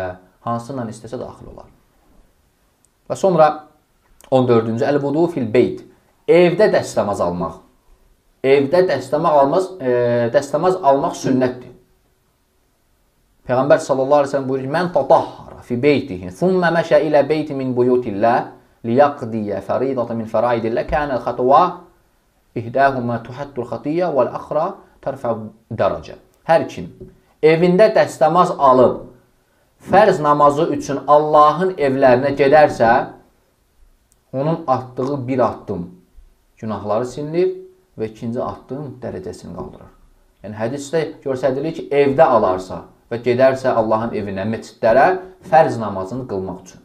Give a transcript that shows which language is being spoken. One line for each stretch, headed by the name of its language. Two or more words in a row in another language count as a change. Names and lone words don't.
Azerbaijani: Hansından istəsə daxil olar. Və sonra 14-cü
Arabic: الوضوء في البيت.
Azerbaijani: Evdə dəstəmaz almaq. Evdə dəstəmaz almaq sünnətdir.
Arabic: Peyğəmbər صلى الله عليه وسلم buyurur: "من تطهر في بيته ثم مشى إلى بيت من بيوت الله ليقضي فريضة من فرائض الله كان الخطوة إحداهما تحط الخطيئة والأخرى ترفع درجة."
Azerbaijani: Hər kim evində dəstəmaz alıb fərz namazı üçün Allahın evlərinə gedərsə, onun atdığı bir addım günahları silinir və ikinci addım dərəcəsini qaldırır. Yəni hədisdə göstərilir ki, evdə alarsa və gedərsə Allahın evinə, məscidlərə fərz namazını qılmaq üçün.